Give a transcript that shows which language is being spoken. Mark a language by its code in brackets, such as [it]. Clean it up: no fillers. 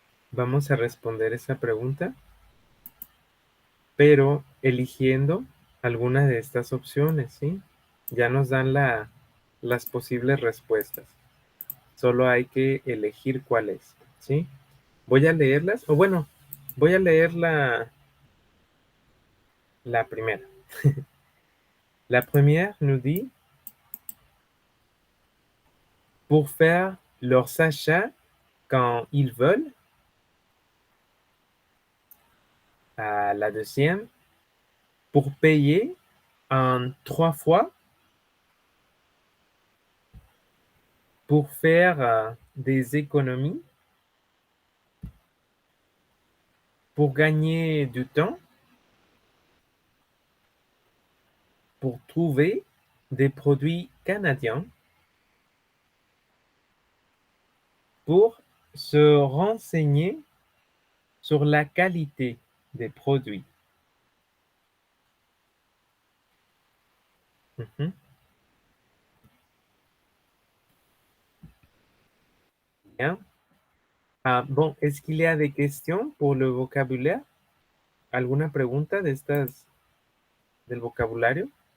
[es] Vamos a responder esa pregunta, pero eligiendo alguna de estas opciones, ¿sí? Ya nos dan las posibles respuestas. Solo hay que elegir cuál es, ¿sí? Voy a leerlas, o bueno, voy a leer la primera. [fr] La première nous dit, pour faire leurs achats quand ils veulent, La deuxième, pour payer en 3 fois, pour faire des économies, pour gagner du temps, pour trouver des produits canadiens, pour se renseigner sur la qualité des produits. Mhm. Bien. Bon, ¿es qu'il y a des questions pour le vocabulaire? [es] ¿Alguna pregunta de estas del vocabulario?